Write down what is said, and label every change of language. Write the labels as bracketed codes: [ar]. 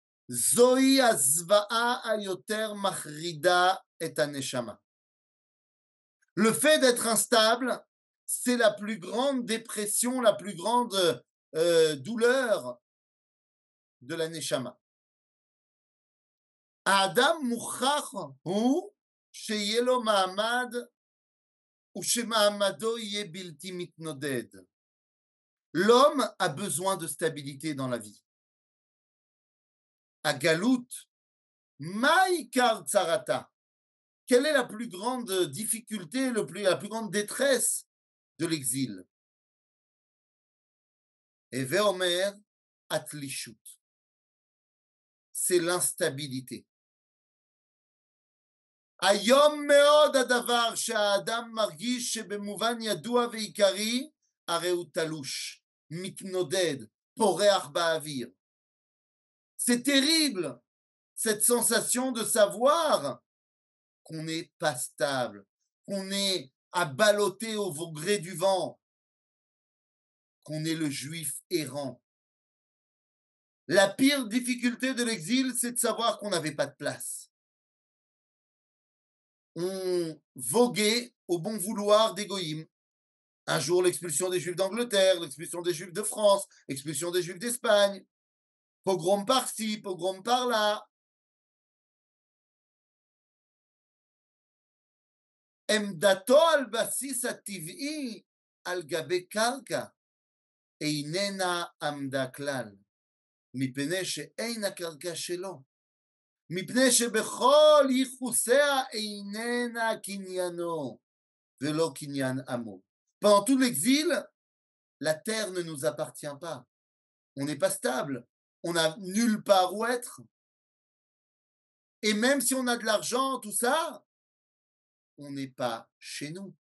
[he] Zoï azva'a ayoter machrida et aneshama. [fr] Le fait d'être instable, c'est la plus grande dépression, la plus grande douleur de la neshama. [he] האדם מוכרח הוא שיהיה לו מעמד ושמעמדו יהיה בלתי מתנודד. [fr] L'homme a besoin de stabilité dans la vie. [he] Agalout, maïkar tsarata. [fr] Quelle est la plus grande difficulté, la plus grande détresse de l'exil? [he] Eve Omer, atlishut. [fr] C'est l'instabilité. [he] היום מאוד הדבר שהאדם מרגיש שבמובן ידוע ועיקרי, הרי הוא תלוש, מתנודד, פורח באוויר. [fr] C'est terrible, cette sensation de savoir qu'on n'est pas stable, qu'on est à balloter au gré du vent, qu'on est le juif errant. La pire difficulté de l'exil, c'est de savoir qu'on n'avait pas de place. On voguait au bon vouloir des goïms. Un jour, l'expulsion des Juifs d'Angleterre, l'expulsion des Juifs de France, l'expulsion des Juifs d'Espagne, pogrom par-ci, pogrom par-là. [he] Emdato al basis ativ'i al gabe karka. איננה עמדה כלל, מפני שאין הקרקע שלו, מפני שבכל ייחוסיה איננה קניינו, ולא קניין עמו. [fr] Pendant tout l'exil, la terre ne nous appartient pas. On n'est pas stable. On n'a nulle part où être. Et même si on a de l'argent, tout ça, on n'est pas chez nous.